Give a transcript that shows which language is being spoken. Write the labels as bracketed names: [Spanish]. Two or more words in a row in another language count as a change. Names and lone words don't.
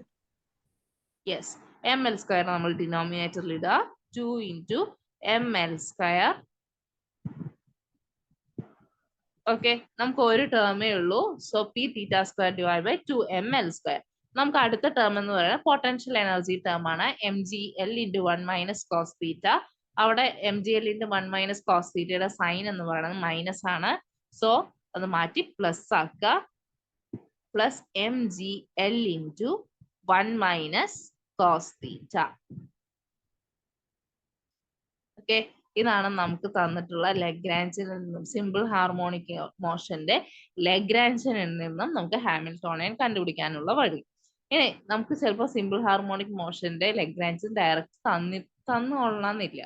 [Malayalam] യെസ്, [English] ml square [Malayalam] നമ്മൾ ഡിനോമിനേറ്ററിൽ ഇടുക. [English] 2 into ml square. [Malayalam] ഓക്കെ, നമുക്ക് ഒരു ടേമേ ഉള്ളൂ. [English] so p theta square divide by 2ml square. [Malayalam] നമുക്ക് അടുത്ത ടേം എന്ന് പറയുന്നത് [English] potential energy term [Malayalam] ആണ്. [English] mgl into 1 minus cos theta. [Malayalam] അവിടെ [English] mgl into 1 minus cos theta [Malayalam] സൈൻ എന്ന് പറയുന്നത് മൈനസ് ആണ്. സോ അത് മാറ്റി പ്ലസ് ആക്കുക. [English] plus mgl into 1 minus cos theta. [Malayalam] ഓക്കെ, ഇതാണ് നമുക്ക് തന്നിട്ടുള്ള ലഗ്രാഞ്ചിൽ നിന്നും [English] simple harmonic [Malayalam] മോഷന്റെ ലഗ്രാഞ്ചിനിൽ നിന്നും നമുക്ക് ഹാമിൽട്ടോണിയൻ കണ്ടുപിടിക്കാനുള്ള വഴി. ഇനി നമുക്ക് ചിലപ്പോൾ [English] simple harmonic [Malayalam] മോഷന്റെ ലഗ്രാഞ്ചിൻ ഡയറക്റ്റ് തന്നുകൊള്ളണമെന്നില്ല.